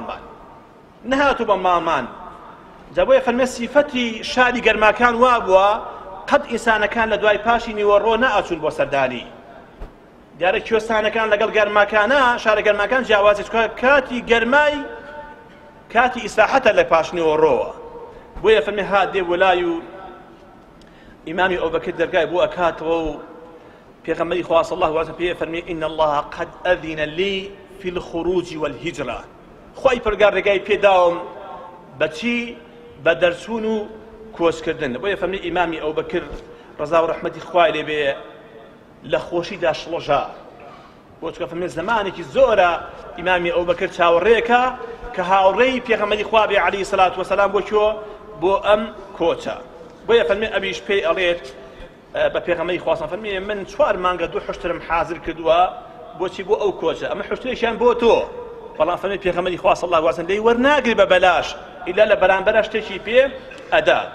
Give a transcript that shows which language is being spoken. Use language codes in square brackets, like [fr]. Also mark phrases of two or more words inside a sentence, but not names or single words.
[ckb] بە ماڵمان جا بۆیە فەرمێ سیفەتی شاری گەرماکان وا بووە قەت ئینسانەکان لە دوای پاشی نیوەڕۆ نەئەچوون بۆ سەردانی دیارە کوێستانەکان لەگەڵ گەرماکانە شارە گەرماکان جیاوازی چکە کاتی گەرمای کاتی ئیساحەتە لە پاش نیوەڕۆوە بۆیە فەرمێ هات دێ بۆ لای و ئیمامی ئەبوبەکر دەرگای بۆ ئەکاتەوە و پێغەمبەری خوا [ar] صلی الله عەلەیه وسەلەم [ckb] پێ فەرمێ [ar] ئین الله قد ئەذن لي في الخروج والهجرة [ckb] خوای پەروەردگار ڕێگای پێداوم بەچی بە دەرچوون و کۆچکردن بۆیە فەرمێ ئیمامی ئەبوبەکر ڕەزا و ڕەحمەتی خوای لێ بێ لە خۆشیدا شڵەژا بۆ چکە فەرمێ زمانێکی زۆرە ئیمامی ئەبوبەکر چاوەڕێیەکە کە هاوڕێی پێغەمبەری خوا بێ [ar] عەلەیهی سەلات وەسەلام [ckb] بۆ کۆ بۆ ئەم کۆچە بۆیە فەرمێ ئەویش پێی ئەڵێت بە پێغەمبەری خوا فەرمێ من 4 مانگە 2 حوشترم حازر کردووە بۆچی بۆ ئەو کۆچە ئەمە حوشترێکیان بۆ تۆ بەڵام فەرمێ پێغەمبەری خوا [ar] صلی الله عەلەیه وسەلەم [ckb] لێی وەرناگری بە بەلاش ئیلا لە بەرامبەرە شتێکی پێ ئەدا